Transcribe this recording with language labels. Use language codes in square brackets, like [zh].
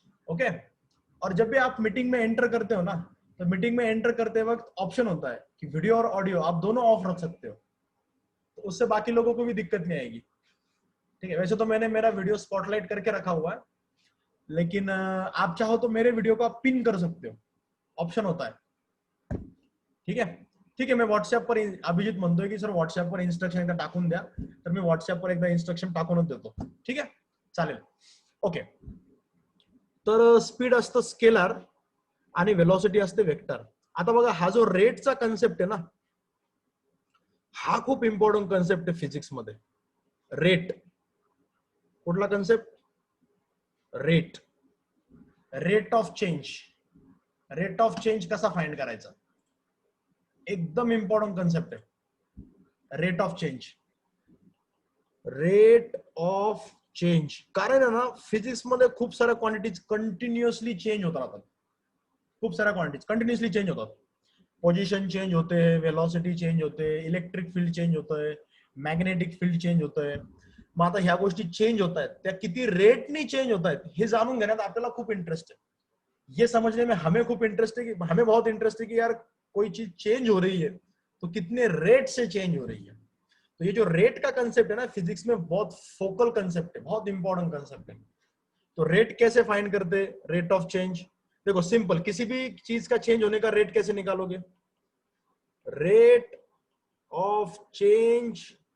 [hi] Okay, और जब भी आप मीटिंग में एंटर करते हो ना, तो मीटिंग में एंटर करते वक्त ऑप्शन होता है कि वीडियो और ऑडियो आप दोनों ऑफ रख सकते हो, तो उससे बाकी लोगों को भी दिक्कत नहीं आएगी। ठीक है, वैसे तो मैंने मेरा वीडियो स्पॉटलाइट करके रखा हुआ है, लेकिन आप चाहो तो मेरे वीडियो को आप पिन कर सकते हो, ऑप्शन होता है। ठीक है, [mr] ठीक आहे, मी व्हॉट्सअपवर अभिजित म्हणतोय की सर व्हॉट्सअपवर इन्स्ट्रक्शन एकदा टाकून द्या, तर मी व्हॉट्सअपवर एकदा इन्स्ट्रक्शन टाकूनच देतो। ठीक आहे, चालेल, ओके। तर स्पीड असतं स्केलर आणि वेलोसिटी असते वेक्टर। आता बघा, हा जो रेटचा कन्सेप्ट आहे ना, हा खूप इम्पॉर्टंट कन्सेप्ट आहे फिजिक्स मध्ये। रेट कुठला concept? Rate, rate of change. Rate of change कसा फाइंड करायचा? एकदम इंपॉर्टंट कन्सेप्ट आहे rate of change. Rate of change, कारण आहे ना फिजिक्स मध्ये खूप साऱ्या क्वांटिटीज कंटिन्युअसली चेंज होत राहतात। खूप साऱ्या क्वांटिटीज कंटिन्युअसली चेंज होतात। पोझिशन चेंज होते, वेलोसिटी चेंज होते, इलेक्ट्रिक फील्ड चेंज होतंय, मॅग्नेटिक फील्ड चेंज होतंय। मग आता ह्या गोष्टी चेंज होत आहेत, त्या किती रेटनी चेंज होत आहेत हे जाणून घेण्यात आपल्याला खूप इंटरेस्ट है। [hi] ये समझने में हमें खूब इंटरेस्ट है, कि हमें बहुत इंटरेस्ट है कि यार कोई चीज चेंज हो रही है तो कितने रेट से चेंज हो रही है। तो ये जो रेट का कंसेप्ट है ना फिजिक्स में, बहुत फोकल कंसेप्ट है, बहुत इंपॉर्टेंट कंसेप्ट है। तो रेट कैसे फाइंड करते? रेट ऑफ चेंज, देखो सिंपल, किसी भी चीज का चेंज होने का रेट कैसे निकालोगे? Rate of change